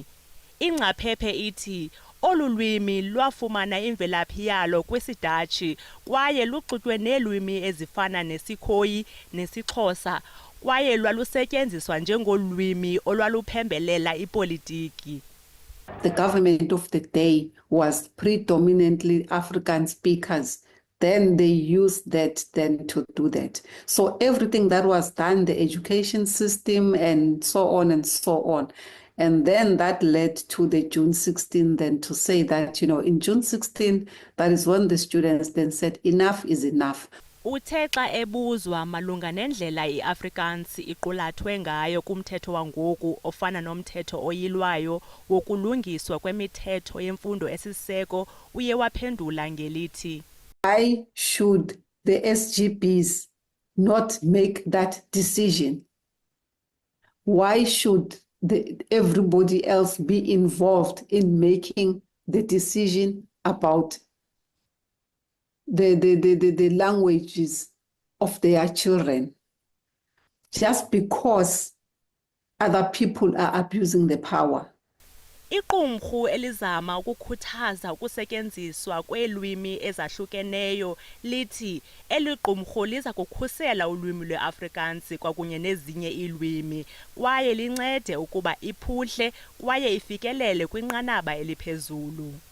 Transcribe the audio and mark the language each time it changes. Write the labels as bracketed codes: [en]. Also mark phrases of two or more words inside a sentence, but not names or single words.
[xh] Ingcaphephe ithi olu lwimi lwafumana imvelaphi yalo kwisiDatshi kwaye luxutywe neelwimi ezifana nesiKhoyi nesiXhosa kwaye lwalusetyenziswa njengolwimi olwaluphembelela ipolitiki. [en] The government of the day was predominantly African speakers. Then they used that then to do that. So everything that was done, the education system and so on and so on. And then that led to the June 16 then to say that, in June 16, that is when the students then said enough is enough. [xh] Uthe xa ebuzwa malunga nendlela i-Afrikaans iqulathwe ngayo kumthetho wangoku ofana nomthetho oyilwayo wokulungiswa kwemithetho yemfundo esiseko, uye waphendula ngelithi, [en] Why should the SGBs not make that decision? Why should everybody else be involved in making the decision about the languages of their children? Just because other people are abusing the power. [xh] Iqumrhu elizama ukukhuthaza ukusetyenziswa kweelwimi ezahlukeneyo lithi eli qumrhu liza kukhusela ulwimi lwe-Afrikaans kwakunye nezinye iilwimi kwaye lincede ukuba iphuhle kwaye ifikelele kwinqanaba eliphezulu.